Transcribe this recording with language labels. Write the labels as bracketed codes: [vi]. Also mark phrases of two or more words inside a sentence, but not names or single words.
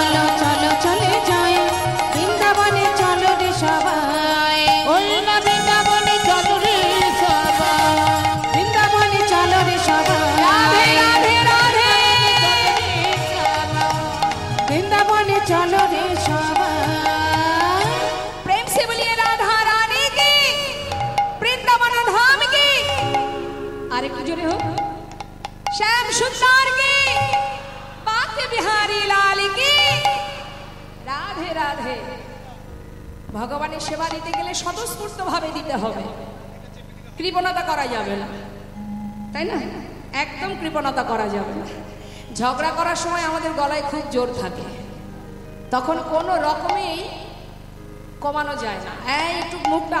[bn] চলো চলো চলে যাই বৃন্দাবনে চলো রে সবাই ওই না বৃন্দাবনে চলো রে সবাই বৃন্দাবনে চলো রে সবাই রাধে রাধে রাধে বৃন্দাবনে চলো রে সবাই [hi] प्रेम से बोलिए राधा रानी की वृंदावन धाम की अरे की जोरे हो श्याम सुंदर की बाके बिहारी लाल की राधे राधे [bn] ভগবানের সেবা দিতে গেলে স্বতঃস্ফূর্ত ভাবে দিতে হবে কৃপণতা করা যাবে না তাই না একদম কৃপণতা করা যাবে না ঝগড়া করার সময় আমাদের গলায় খুব জোর থাকে তখন কোনো রকমেই কমানো যায় না হ্যাঁ একটু মুখটা